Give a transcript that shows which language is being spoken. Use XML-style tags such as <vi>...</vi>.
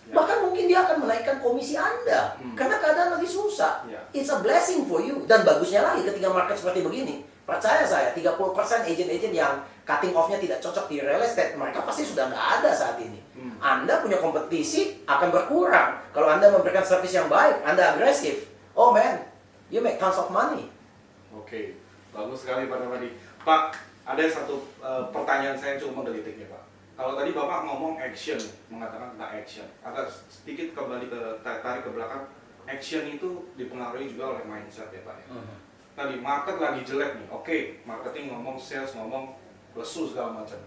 <id>Bahkan mungkin dia akan menaikkan komisi Anda. Karena keadaan lagi susah.</id> <en>It's a blessing for you.</en> <id>Dan bagusnya lagi ketika market seperti begini. Percaya saya, 30% agent-agent yang cutting off-nya tidak cocok di real estate, mereka pasti sudah nggak ada saat ini. Anda punya kompetisi akan berkurang. Kalau Anda memberikan service yang baik, Anda agresif.</id> <en>Oh man, you make tons of money.</en> <id>Oke, bagus sekali Pak Darmadi. Pak, ada satu pertanyaan saya yang cukup menggelitik ya Pak. Kalau tadi Bapak ngomong action, mengatakan tentang action. Agak sedikit kembali tarik ke belakang. Action itu dipengaruhi juga oleh mindset ya Pak ya. Tadi market lagi jelek nih, oke, marketing ngomong, sales ngomong, lesu segala macam.</id>